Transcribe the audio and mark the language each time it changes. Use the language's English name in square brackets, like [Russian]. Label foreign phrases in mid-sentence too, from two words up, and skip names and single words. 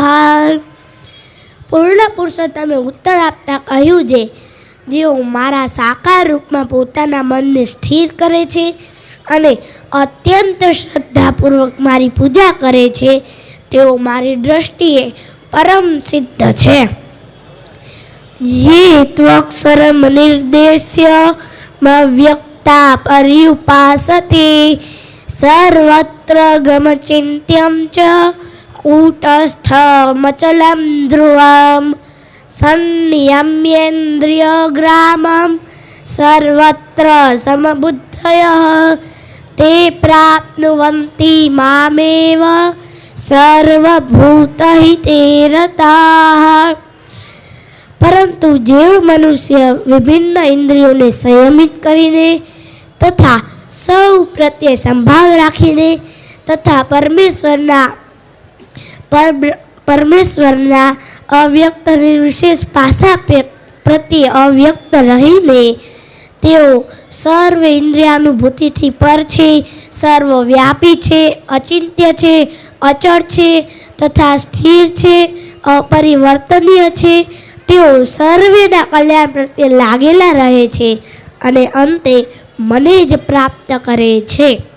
[Gujarati] પૂર્ણ પુરુષોત્તમે ઉત્તર આપતા કહ્યું છે, જેઓ મારા સાકાર રૂપમાં પોતાના મનને સ્થિર કરે છે અને અત્યંત શ્રદ્ધાપૂર્વક મારી પૂજા કરે છે, તેઓ મારી દ્રષ્ટિએ પરમ સિદ્ધ છે। [Sanskrit] યે ત્વક્ષરમ નિર્દેશ્ય મવ્યક્તા पर्युपासते सर्वत्र गमचिन्त्यं च कूटस्थमचलं ध्रुवं संनियम्येन्द्रियग्रामं सर्वत्र समबुद्धयः ते प्राप्नुवन्ति मामेव सर्वभूतहिते रताः। [Gujarati] પરંતુ જે મનુષ્ય વિભિન્ન ઇન્દ્રિયોને સંયમિત કરીને તથા સૌ પ્રત્યે સંભાવ રાખીને તથા પરમેશ્વરના અવ્યક્ત નિર્વિશેષ પાસા પ્રત્યે અવ્યક્ત રહીને તેઓ સર્વ ઇન્દ્રિયાનુભૂતિથી પર છે, સર્વવ્યાપી છે, અચિંત્ય છે, અચળ છે તથા સ્થિર છે, અપરિવર્તનીય છે, તેઓ સર્વેના કલ્યાણ પ્રત્યે લાગેલા રહે છે અને અંતે મને જ પ્રાપ્ત કરે છે।